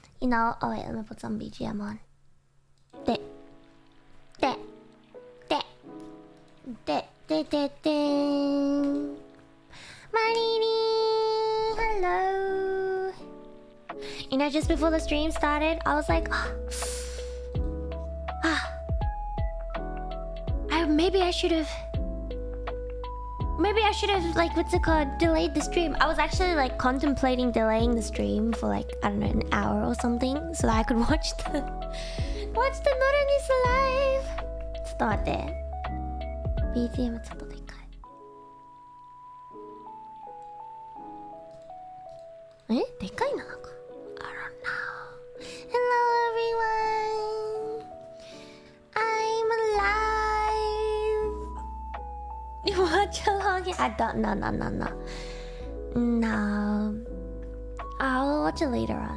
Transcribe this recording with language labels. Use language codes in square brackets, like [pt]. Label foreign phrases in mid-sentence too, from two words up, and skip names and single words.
[en] know. Oh wait, let me put some BGM on. De. De. De. De. De. De. De. Marini! Hello! You know, just before the stream started, I was like, maybe I should have, like, what's it called, delayed the stream. I was actually like contemplating delaying the stream for like, I don't know, an hour or something, so that I could watch the Noranis live. Start there. [ja] BGM ちょっとでかい。え、でかいなのか。 [en] I don't know. Hello everyone. I'm alive. You watch along? I don't. No. I'll watch it later on.